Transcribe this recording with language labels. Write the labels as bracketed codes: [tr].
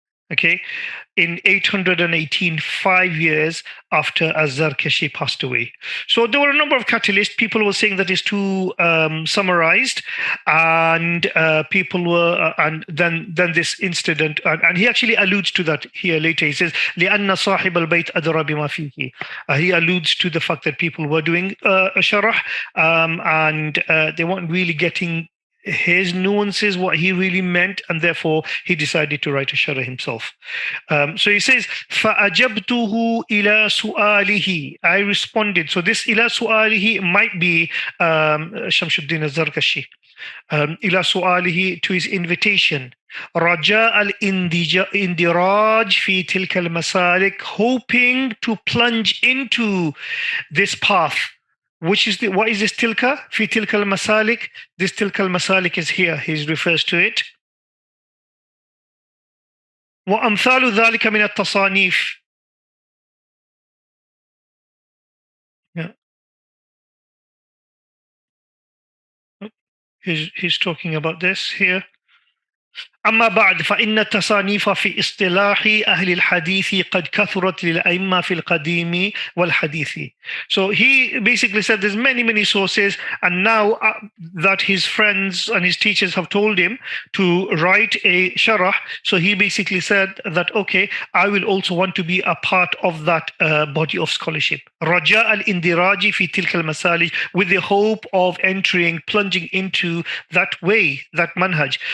[en] Okay, in 818, 5 years after Az-Zarkashi passed away. So there were a number of catalysts. People were saying that it's too summarized, and people were, and then this incident, and he actually alludes to that here later. He says, [ar] لأن صاحب البيت أدرى بما فيه. [en] He alludes to the fact that people were doing a sharah, and they weren't really getting his nuances, what he really meant, and therefore he decided to write a sharah himself. So he says, [ar] فَأَجَبْتُهُ إِلَى سُؤَالِهِ. [en] I responded. So this [ar] إِلَى سُؤَالِهِ [en] might be Shamsuddin al-Zarkashi. [ar] إِلَى سُؤَالِهِ, [en] to his invitation. [ar] رَجَاءَ الْإِنْدِرَاجِ فِي تِلْكَ الْمَسَالِكِ, [en] hoping to plunge into this path. What is this tilka? Fi tilka al-masalik. This tilka al-masalik is here. He refers to it. [ar] وأمثال ذلك من التصانيف. [en] Yeah. He's talking about this here. [ar] أما بعد فإن التصانيف في اصطلاح أهل الحديث قد كثرت للأئمة في القديم والحديث. [en] So he basically said there's many sources, and now that his friends and his teachers have told him to write a sharah, so he basically said that, okay, I will also want to be a part of that body of scholarship. [ar] رجاء الاندراج في تلك المسالك, [en] with the hope of plunging into that way, that manhaj.